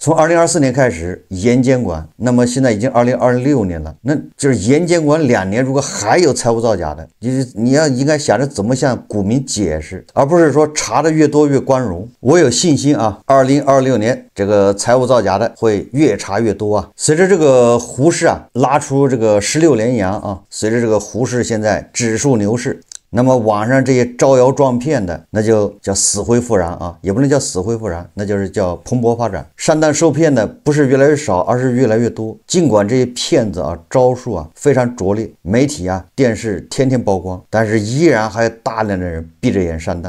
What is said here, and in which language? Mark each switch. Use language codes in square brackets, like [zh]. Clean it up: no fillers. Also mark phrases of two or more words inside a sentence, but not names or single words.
[zh] 從2024年開始嚴監管，那麼現在已經2026年了，那就是嚴監管2年，如果還有財務造假的，你要應該想着怎麼向股民解釋，而不是說查的越多越光榮。我有信心啊，2026年這個財務造假的會越查越多啊。隨着這個滬市啊拉出這個16連陽啊，隨着這個滬市現在指數牛市，那麼網上這些招搖撞騙的，那就叫死灰復燃啊，也不能叫死灰復燃，那就是叫蓬勃發展。上当受騙的不是越来越少，而是越来越多。儘管這些騙子啊招數啊非常拙劣，媒體啊電視天天曝光，但是依然還有大量的人閉着眼上當。